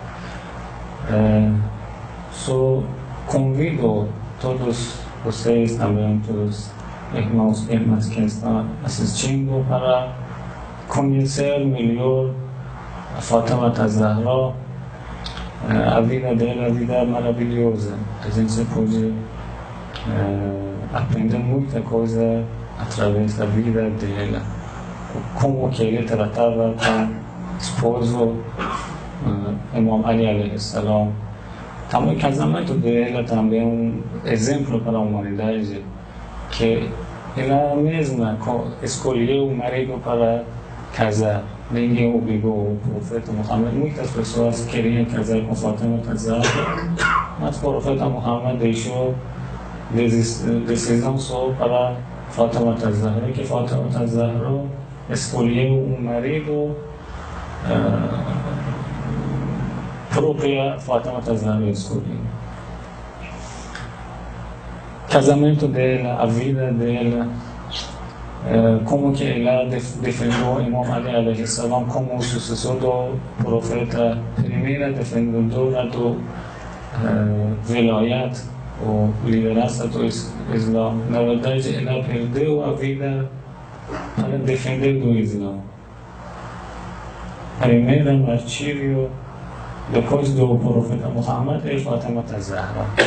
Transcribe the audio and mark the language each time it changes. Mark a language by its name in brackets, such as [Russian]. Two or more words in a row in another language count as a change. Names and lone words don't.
[Portuguese] Só convido todos vocês também, todos irmãos e irmãs que estão assistindo, para conhecer melhor a Fátima AzZahra, a vida dela, a vida maravilhosa. A gente pode aprender muita coisa através da vida dela, como que ele tratava com o esposo Imam Ali [Arabic] عليه السلام. [Portuguese] Também o casamento dela também é um exemplo para a humanidade, que ela mesma escolheu o marido para casar. Ninguém obrigou o Profeta Muhammad. Muitas pessoas queriam casar com Fátima AzZahra, mas o Profeta Muhammad deixou decisão só para Fátima AzZahra, que Fátima AzZahra escolheu um marido própria Fátima AzZahra escolheu. Casamento dela, a vida dela, como que ela defendeu Imam Ali [Arabic] عليه السلام [Portuguese] como sucessor do Profeta, primeira defendedora do velayat, ou liderança do Islã. Na verdade, ela perdeu a vida para defender do Islã. Primeiro martírio depois do Profeta Muhammad é Fátima AzZahra.